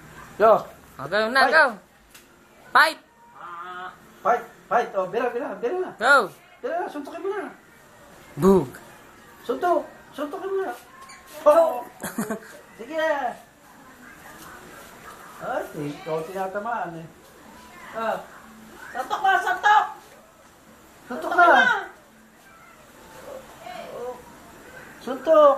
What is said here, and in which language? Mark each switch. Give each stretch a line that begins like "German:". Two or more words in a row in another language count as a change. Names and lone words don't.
English: Yo. Okay na, go. Fight. Fight. Fight. Oh, bira. Go.
Filipino: Bira, suntukin mo na. Boog. Suntok. Suntukin mo na. Oh. Sige. Ay, ikaw tinatamaan eh. Ah. Santok na, santok! Suntok na. Suntok.